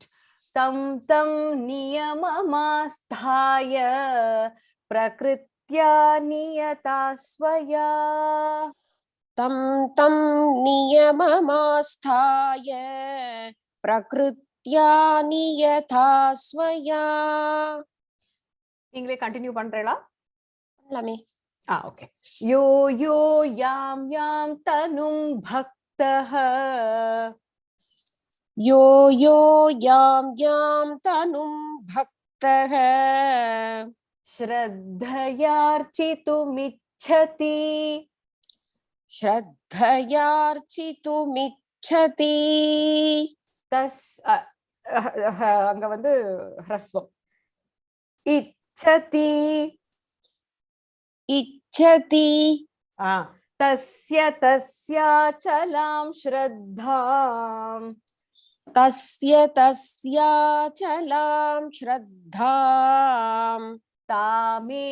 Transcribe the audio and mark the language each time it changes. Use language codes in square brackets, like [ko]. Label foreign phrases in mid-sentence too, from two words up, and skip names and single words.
[sa] तं तं नियममास्थाय प्रकृत्या नियता स्वया. तं तं नियममास्थाय प्रकृत्या नियता स्वया. [ta] நீங்களே கண்டினியூ பண்றீங்களா? பண்ணலாமே. [sa] Okay. यो यो यां यां तनुं भक्तः यो यो यां यां तनुं भक्तः श्रद्धयार्चितुमिच्छति श्रद्धयार्चितुमिच्छति [ta] तस् அங்க வந்து ஹ்ரஸ்வம். [sa] इच्छति इच्छति तस्य तस्याचलां श्रद्धां तस्य तस्याचलां श्रद्धां